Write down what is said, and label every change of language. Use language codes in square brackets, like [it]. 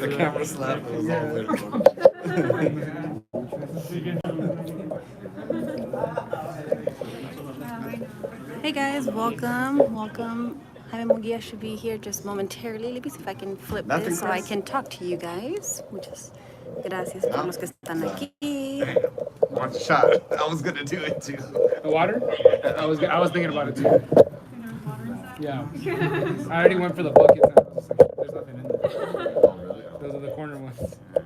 [en] The camera slap, it was all worth it. Hey guys, welcome. Jaime Munguía should be here just momentarily. Let me see if I can flip this so I can talk to you guys. [es] Muchas gracias por los que están aquí. [en] One shot. I was gonna do it too. The water? I was thinking about it too. Yeah. I already went for the buckets and I was just like, there's nothing in there. Oh, really? Those are the corner ones.